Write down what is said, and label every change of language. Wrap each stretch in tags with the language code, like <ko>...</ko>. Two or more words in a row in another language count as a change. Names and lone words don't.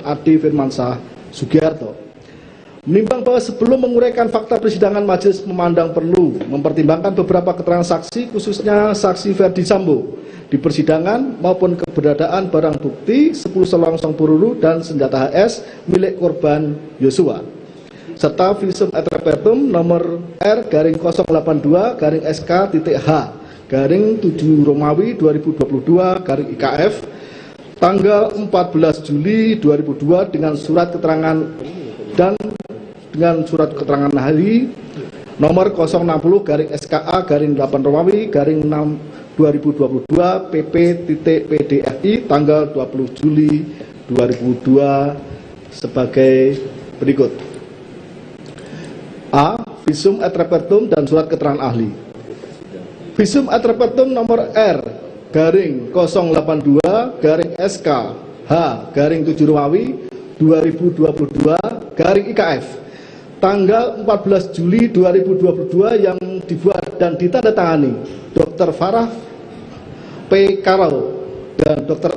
<id>Adi Firmansyah Sugiarto. Menimbang bahwa sebelum menguraikan fakta persidangan, majelis memandang perlu mempertimbangkan beberapa keterangan saksi, khususnya saksi Ferdi Sambo di persidangan maupun keberadaan barang bukti 10 selongsong peluru dan senjata HS milik korban Yosua, serta</id> <la>visum et repertum</la> <id>nomor R/082-SK.H-7 Romawi 2022 IKF tanggal 14 Juli 2002 dengan surat keterangan dan dengan surat keterangan ahli nomor 060-SKA-8 Romawi 2022 PP.PDFI tanggal 20 Juli 2002 sebagai berikut. A.</id> <la>Visum et repertum</la> <id>dan surat keterangan ahli.</id> <la>Visum et repertum</la> <id>nomor R/082-SK-H-7 Romawi 2022 IKF tanggal 14 Juli 2022 yang dibuat dan ditandatangani Dr. Farah P. Karau dan Dr.</id>